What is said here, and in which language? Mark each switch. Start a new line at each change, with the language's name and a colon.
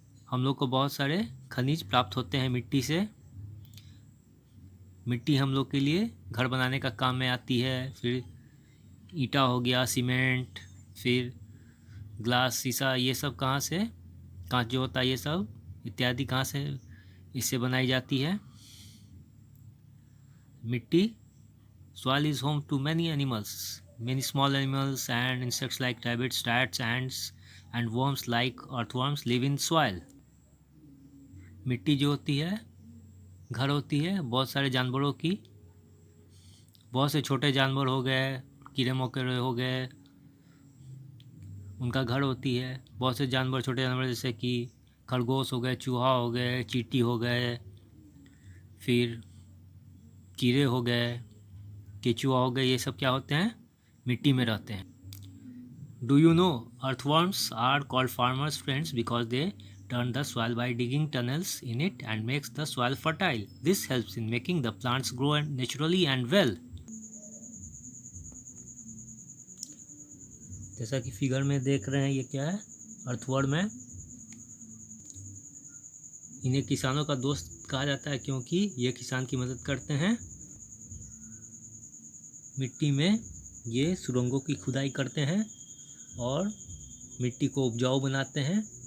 Hindi: हम लोग को बहुत सारे खनिज प्राप्त होते हैं मिट्टी से। मिट्टी हम लोग के लिए घर बनाने का काम में आती है। फिर ईंटा हो गया, सीमेंट, फिर ग्लास, शीशा, ये सब कहाँ से, कांच जो होता है, ये सब इत्यादि कहाँ से इससे बनाई जाती है।
English: मिट्टी, soil is home to many animals. Many small animals and insects like rabbits, rats, ants and worms like earthworms live in soil.
Hindi: मिट्टी जो होती है घर होती है बहुत सारे जानवरों की। बहुत से छोटे जानवर हो गए, कीड़े मकोड़े हो गए, उनका घर होती है। बहुत से जानवर, छोटे जानवर जैसे कि खरगोश हो गए, चूहा हो गए, चींटी हो गए, फिर कीड़े हो गए, केचुआ हो गए, ये सब क्या होते हैं, मिट्टी में रहते हैं।
English: Do you know earthworms are called farmers friends because they turn the soil by digging tunnels in it and makes the soil fertile. This helps in making the plants grow naturally and well.
Hindi: जैसा कि figure में देख रहे हैं, ये क्या है, earthworm है। इन्हें किसानों का दोस्त कहा जाता है क्योंकि ये किसान की मदद करते हैं। मिट्टी में ये सुरंगों की खुदाई करते हैं और मिट्टी को उपजाऊ बनाते हैं।